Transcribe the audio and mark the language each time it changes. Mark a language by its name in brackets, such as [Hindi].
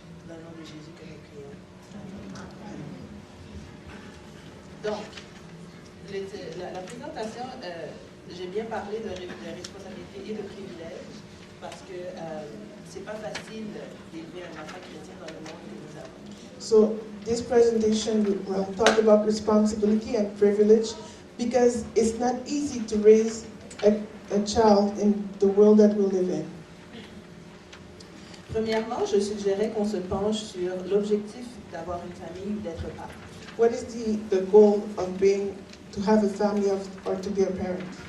[French] Dans le nom de Jésus que nous prions. Donc, la présentation, j'ai bien parlé de responsabilité et de privilèges parce que c'est pas facile d'élever un enfant chrétien dans le monde que nous avons. [English] So this presentation will talk about responsibility and privilege because it's not easy to raise a child in the world that we live in. [French] Premièrement, je suggérais qu'on se penche sur l'objectif d'avoir une famille ou d'être parent. [English] What is the goal of to have a family or to be a parent?